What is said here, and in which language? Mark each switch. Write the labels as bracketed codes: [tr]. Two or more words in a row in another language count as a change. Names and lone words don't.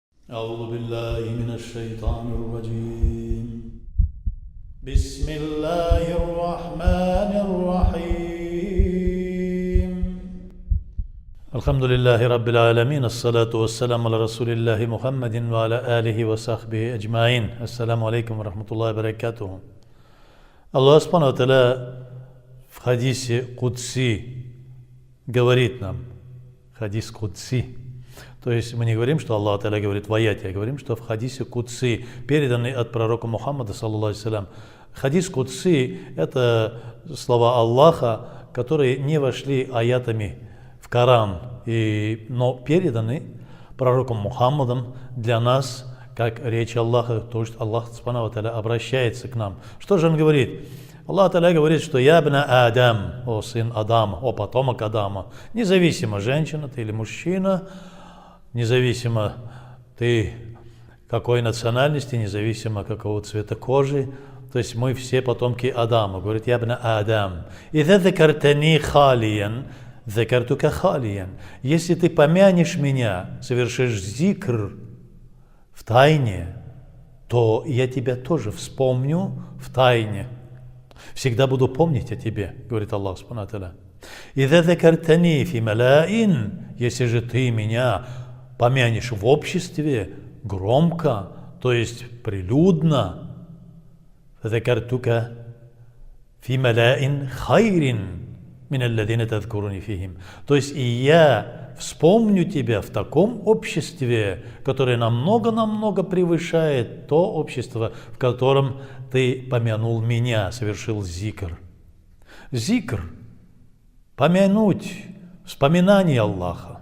[ar] أعوذ بالله من الشيطان الرجيم بسم الله الرحمن الرحيم الحمد لله رب العالمين الصلاة والسلام على رسول الله محمد وعلى آله وصحبه أجمعين السلام عليكم ورحمة الله وبركاته. الله سبحانه وتعالى [ru] в [ar] حديث قدسي [ru] говорит нам, [ar] حديث قدسي, [ru] то есть мы не говорим, что [ar] الله تعالى [ru] говорит в аяте, а говорим, что в [ar] حديث قدسي, [ru] переданный от пророка Мухаммада, [ar] صلى الله عليه وسلم. حديث قدسي [ru] – это слова Аллаха, которые не вошли аятами в Коран, но переданы пророком Мухаммадом для нас, как речь Аллаха, то есть [ar] الله سبحانه وتعالى [ru] обращается к нам. Что же он говорит? [ar] الله تعالى [ru] говорит, что [ar] «يا ابن آدم», [ru] о сын Адама, о потомок Адама, независимо, женщина ты или мужчина, независимо ты какой национальности, независимо какого цвета кожи, то есть мы все потомки Адама. Говорит, [ar] «يا ابن آدم». «إذا ذكرتني خاليا ذكرتك خاليا». [ru] Если ты помянешь меня, совершишь зикр в тайне, то я тебя тоже вспомню в тайне. Всегда буду помнить о тебе, говорит [ar] الله سبحانه وتعالى. «إذا ذكرتني في ملأ». [ru] Если же ты меня помянешь в обществе громко, то есть прилюдно, [ar] «ذكرتك في ملأ خير من الذين تذكروني فيهم». [ru] То есть и я вспомню тебя в таком обществе, которое намного превышает то общество, в котором ты помянул меня, совершил зикр. Зикр – помянуть, вспоминание Аллаха.